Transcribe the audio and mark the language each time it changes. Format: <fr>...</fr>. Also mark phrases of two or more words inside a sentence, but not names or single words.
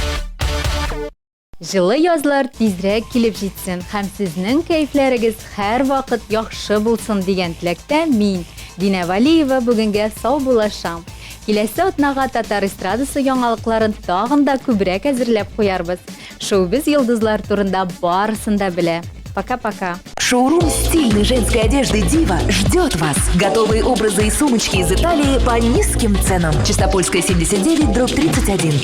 <tt>Жылы язлар тизрәк килеп җитсен һәм сезнең кәйфләрегез һәр вакыт яхшы булсын дигән теләктә мин, Динә Валиева, бүгенгә сау булашам. Киләсе атнага татар эстрадасы яңалыкларын тагын да күбрәк әзерләп куярбыз. Шоу-биз йолдызлар турында барысын да белә.</tt> <ru>Пока-пока. Шоурум стильной женской одежды «Дива» ждет вас. Готовые образы и сумочки из Италии по низким ценам. Чистопольская, 79/31.</ru>